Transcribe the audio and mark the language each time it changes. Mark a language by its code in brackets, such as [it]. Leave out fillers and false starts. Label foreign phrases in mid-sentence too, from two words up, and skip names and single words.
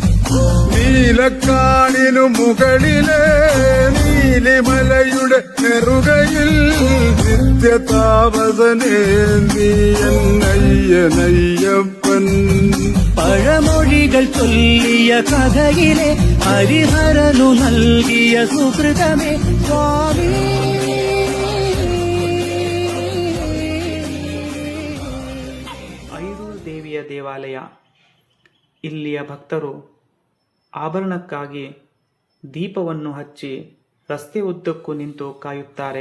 [ml] നീലക്കാണിനു മുകളിലെ നീലിമലയുടെ നെറുകയിൽ നിത്യതാപസനേന്തി എന്നയ്യനയ്യപ്പൻ. പഴമൊഴികൾ ചൊല്ലിയ കഥയിലെ ഹരിഹരനു നൽകിയ സുഹൃതമേ സ്വാമി. [kn] ಐರೂರು ದೇವಿಯ ದೇವಾಲಯ. ಇಲ್ಲಿಯ ಭಕ್ತರು ಆಭರಣಕ್ಕಾಗಿ ದೀಪವನ್ನು ಹಚ್ಚಿ ರಸ್ತೆ ಉದ್ದಕ್ಕೂ ನಿಂತು ಕಾಯುತ್ತಾರೆ.